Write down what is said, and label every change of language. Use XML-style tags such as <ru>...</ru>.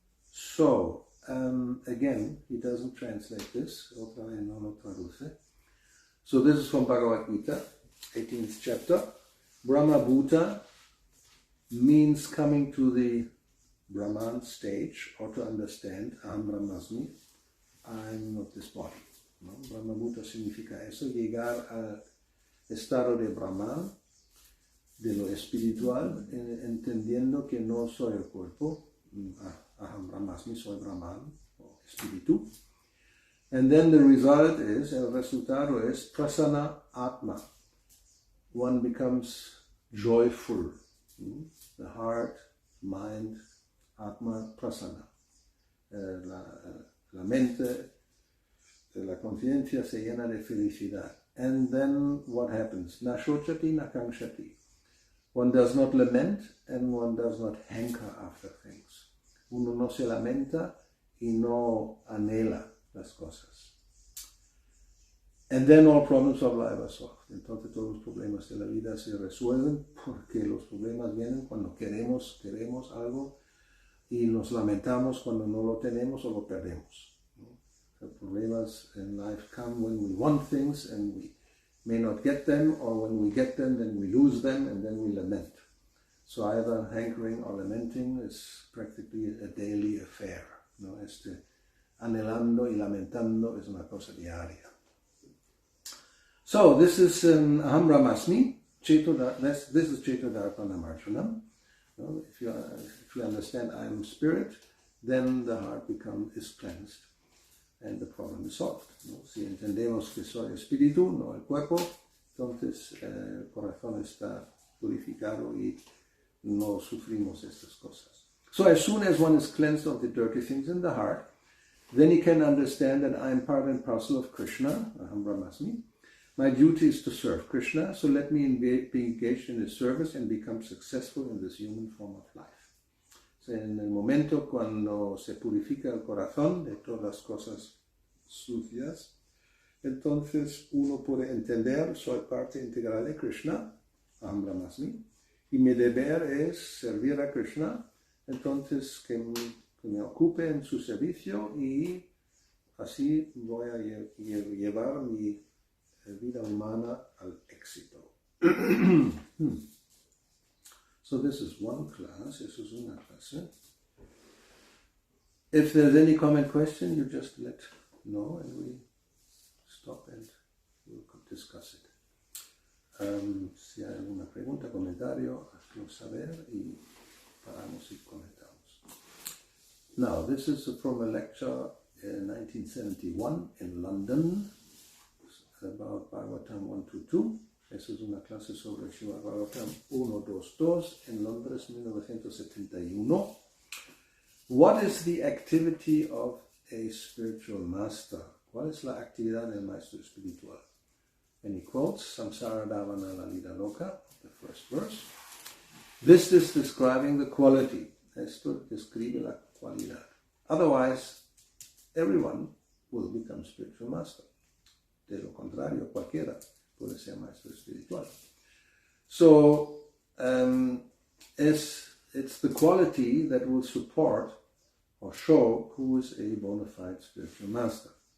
<en>So, again, he doesn't translate this,</en> <es>otra vez no lo traduce.</es> <en>So this is from Bhagavad Gita, 18th chapter. Brahma Bhuta means coming to the Brahman stage, or to understand, Aham Brahmasmi, I'm not this body.</en> <es>¿No? Brahma Bhuta significa eso, llegar al estado de Brahman, de lo espiritual, entendiendo que no soy el cuerpo, Aham Brahmasmi, soy Brahman, o espíritu.</es> <en>And then the result is,</en> <es>el resultado es</es> <en>Prasanna Atma. One becomes joyful. The heart, mind, Atma, Prasanna.</en> <es>La mente, la conciencia se llena de felicidad.</es> <en>And then what happens? Nashochati, nakamshati. One does not lament and one does not hanker after things.</en> <es>Uno no se lamenta y no anhela las cosas.</es> <en>And then all problems of life are solved.</en> <es>Entonces todos los problemas de la vida se resuelven, porque los problemas vienen cuando queremos algo y nos lamentamos cuando no lo tenemos o lo perdemos.</es> <en>The problemas in life come when we want things and we may not get them, or when we get them, then we lose them and then we lament. So either hankering or lamenting is practically a daily affair.</en> <es>¿No? Anhelando y lamentando es una cosa diaria.</es> <en>So this is Aham Brahmasmi. This is Cetodarpanamarjanam. If you understand I am spirit, then the heart is cleansed and the problem is solved.</en> <es>¿No? Si entendemos que soy espíritu, no el cuerpo, entonces el corazón está purificado y no sufrimos estas cosas.</es> <en>So as soon as one is cleansed of the dirty things in the heart, then he can understand that I am part and parcel of Krishna, Aham Brahmasmi. My duty is to serve Krishna, so let me be engaged in his service and become successful in this human form of life.</en> <es>So en el momento cuando se purifica el corazón de todas las cosas sucias, entonces uno puede entender, soy parte integral de Krishna, Aham Brahmasmi, y mi deber es servir a Krishna, entonces que me ocupe en su servicio y así voy a llevar mi vida humana al éxito.</es> <en>So this is one class,</en> <es>eso es una clase.</es> <en>If there's any comment, question, you just let know and we stop and we'll discuss it.</en> <es>Si hay alguna pregunta, comentario, hazlo saber y paramos y comentamos.</es> <en>Now, this is from a lecture in 1971 in London about Bhagavatam 122.</en> <es>Eso es una clase sobre Srimad Bhagavatam 122 en Londres 1971.</es> <en>What is the activity of a spiritual master?</en> <es>¿Cuál es la actividad del maestro espiritual?</es> <en>And he quotes Samsara Davana Lalita Loka, the first verse. This is describing the quality.</en> <es>Esto describe la cualidad.</es> <en>Otherwise, everyone will become spiritual master.</en> <es>De lo contrario, cualquiera puede ser maestro espiritual.</es> <en>So, it's the quality that will support or show who is a bona fide spiritual master.</en>